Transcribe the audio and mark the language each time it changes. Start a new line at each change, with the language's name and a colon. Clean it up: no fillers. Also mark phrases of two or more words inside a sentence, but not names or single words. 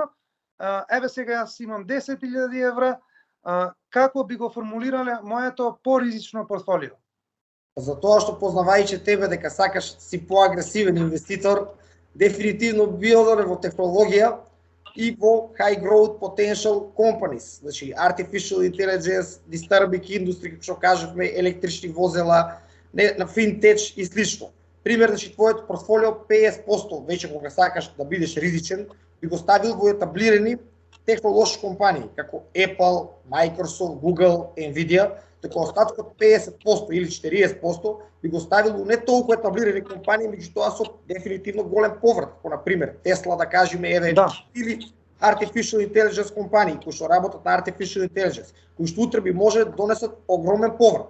Macedonian: Еве сега јас имам 10.000 евра, како би го формулирале моето поризично портфолио? Затоа што познавајќи тебе дека сакаш си поагресивен инвеститор, дефинитивно би одел во технологија и во
English: high growth potential companies,
Macedonian: значи
English: artificial intelligence, disturbing industry,
Macedonian: како што кажавме, електрични возела, на финтеч и слично. Пример, значи твоето портфолио 50% веќе кога сакаш да бидеш ризичен, би го ставил во етаблирани технолошки компании како Apple, Microsoft, Google, Nvidia, така остаткот 50% или 40% би го ставил во не толку етаблирани компании, меѓутоа со дефинитивно голем поврат, како на пример Tesla, да кажеме, или
English: artificial intelligence
Macedonian: компании кои што работат на
English: artificial intelligence,
Macedonian: кои што утре би може да донесат огромен поврат.